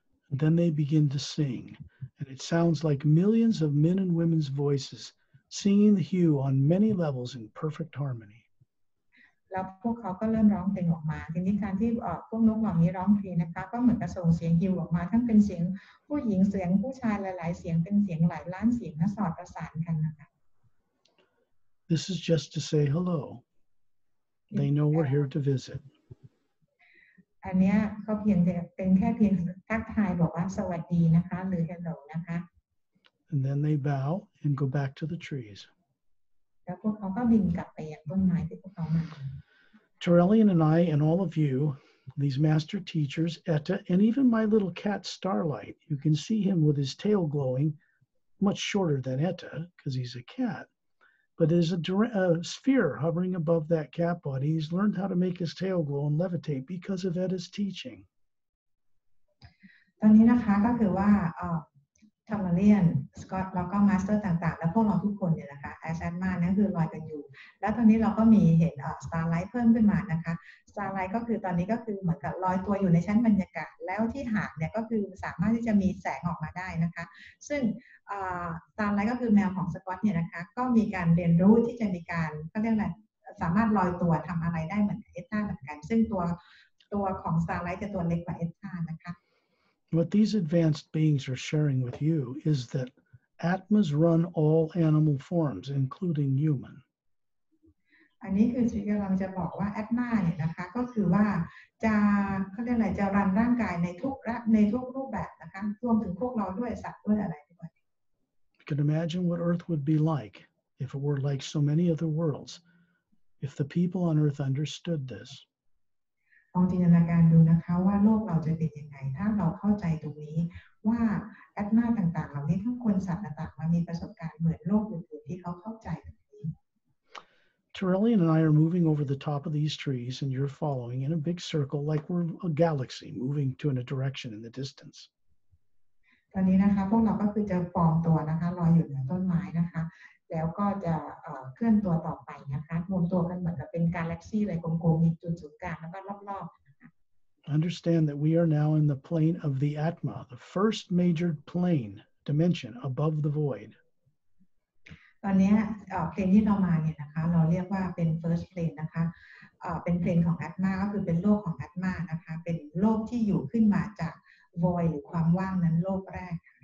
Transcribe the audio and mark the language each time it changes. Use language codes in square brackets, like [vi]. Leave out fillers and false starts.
[en] Then they begin to sing, and it sounds like millions of men and women's voices singing the hue on many levels in perfect harmony. [th] แล้วพวกเขาก็เริ่มร้องเพลงออกมาทีนี้การที่พวกนกเหล่านี้ร้องเพลงนะคะก็เหมือนกับส่งเสียงฮิวออกมาทั้งเป็นเสียงผู้หญิงเสียงผู้ชายหลายๆเสียงเป็นเสียงหลายล้านเสียงและสอดประสานกันนะคะ [en] This is just to say hello. They know we're here to visit. [th] อันเนี้ยเขาเป็นแค่เพียงทักทายบอกว่าสวัสดีนะคะหรือ hello นะคะ [en] And then they bow and go back to the trees. [th] แล้วพวกเขาก็บินกลับไปยังต้นไม้ที่พวกเขามา [en] Torellian and I and all of you, these master teachers, Etta, and even my little cat Starlight, you can see him with his tail glowing, much shorter than Etta because he's a cat. But there's a sphere hovering above that cat body. He's learned how to make his tail glow and levitate because of Etta's teaching. [th] ตอนนี้นะคะก็คือว่าทอมเลียนสกอตแล้วก็มาสเตอร์ต่างๆแล้วพวกเราทุกคนเนี่ยนะคะแอชแอนมานั่นคือลอยกันอยู่แล้วตอนนี้เราก็มีเห็นสตาร์ไลท์เพิ่มขึ้นมานะคะสตาร์ไลท์ก็คือตอนนี้ก็คือเหมือนกับลอยตัวอยู่ในชั้นบรรยากาศแล้วที่หางเนี่ยก็คือสามารถที่จะมีแสงออกมาได้นะคะซึ่งสตาร์ไลท์ก็คือแมวของสกอตเนี่ยนะคะก็มีการเรียนรู้ที่จะมีการก็เรียกอะไรสามารถลอยตัวทำอะไรได้เหมือนเอตตาเหมือนกันซึ่งตัวของสตาร์ไลท์จะตัวเล็กกว่าเอตตานะคะ [en] What these advanced beings are sharing with you is that Atmas run all animal forms, including human. [th] อันนี้คือชีวิตกำลังจะบอกว่าแอดมาเนี่ยนะคะก็คือว่าจะเขาเรียกอะไรจะรันร่างกายในทุกรูปแบบนะคะรวมถึงพวกเราด้วยสัตว์ด้วยอะไรด้วย [en] You can imagine what Earth would be like if it were like so many other worlds, if the people on Earth understood this. [th] ลองจินตนาการดูนะคะว่าโลกเราจะเป็นยังไงถ้าเราเข้าใจตรงนี้ว่าแอดมาต่างๆเหล่านี้ทั้งคนสัตว์ต่างๆมามีประสบการณ์เหมือนโลกอื่นๆที่เขาเข้าใจตรงนี้ [en] Terrellian and I are moving over the top of these trees, and you're following in a big circle like we're a galaxy moving in a direction in the distance. [th] ตอนนี้นะคะพวกเราก็คือจะปลอมตัวนะคะลอยอยู่เหนือต้นไม้นะคะแล้วก็จะเคลื่อนตัวต่อไปนะคะรวมตัวกันเหมือนกับเป็นกาแล็กซี่เลยกลมๆมีจุดศูนย์กลางแล้วก็รอบๆ [en] Understand that we are now in the plane of the Atma, the first major plane dimension above the void. [th] ตอนนี้เพลนที่เรามาเนี่ยนะคะเราเรียกว่าเป็น [en] first plane [th] นะคะเป็นเพลนของ Atma ก็คือเป็นโลกของ Atma นะคะเป็นโลกที่อยู่ขึ้นมาจาก void หรือความว่างนั้นโลกแรก